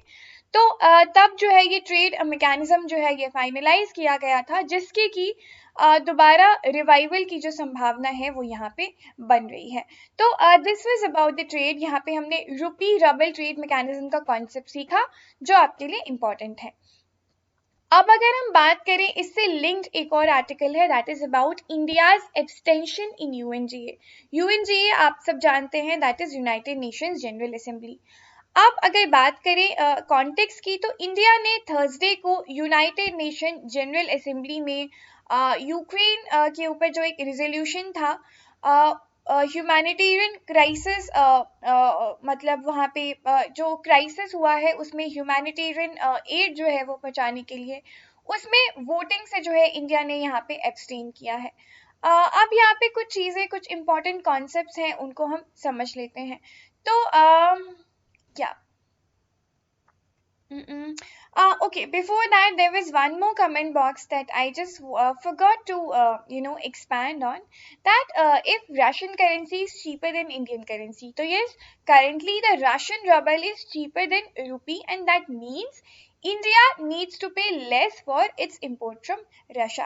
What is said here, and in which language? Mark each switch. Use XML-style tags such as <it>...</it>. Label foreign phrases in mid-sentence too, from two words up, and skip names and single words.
<hi>तो तब जो है ये</hi> <en>trade mechanism</en> <hi>जो है ये फाइनलाइज किया गया था जिसके की दोबारा रिवाइवल की जो संभावना है वो यहाँ पे बन रही है।</hi> <en>So this was about the trade.</en> <hi>यहाँ पे हमने</hi> <en>rupee ruble trade mechanism</en> <hi>का कॉन्सेप्ट सीखा जो आपके लिए इम्पोर्टेंट है। अब अगर हम बात करें इससे लिंक्ड एक और आर्टिकल है</hi> <en>that is about India's abstention in UNGA.</en> <hi>यूएनजीए आप सब जानते हैं</hi> <en>that is United Nations General Assembly.</en> <hi>अब अगर बात करें कॉन्टेक्स्ट की तो इंडिया ने थर्सडे को यूनाइटेड नेशन जनरल असेंबली में यूक्रेन के ऊपर जो एक रिजोल्यूशन था,</hi> <en>humanitarian crisis,</en> <hi>मतलब वहाँ पे जो क्राइसिस हुआ है उसमें</hi> <en>humanitarian aid</en> <hi>जो है वो पहुँचाने के लिए, उसमें वोटिंग से जो है इंडिया ने यहाँ पे एब्सटेन किया है। अब यहाँ पे कुछ चीज़ें, कुछ</hi> <en>important concepts</en> <hi>हैं, उनको हम समझ लेते हैं। तो क्या</hi> <en>okay, before that, there was one more comment box that I just forgot to, expand on. That if Russian currency is cheaper than Indian currency. So yes, currently the Russian ruble is cheaper than rupee, and that means India needs to pay less for its import from Russia.</en>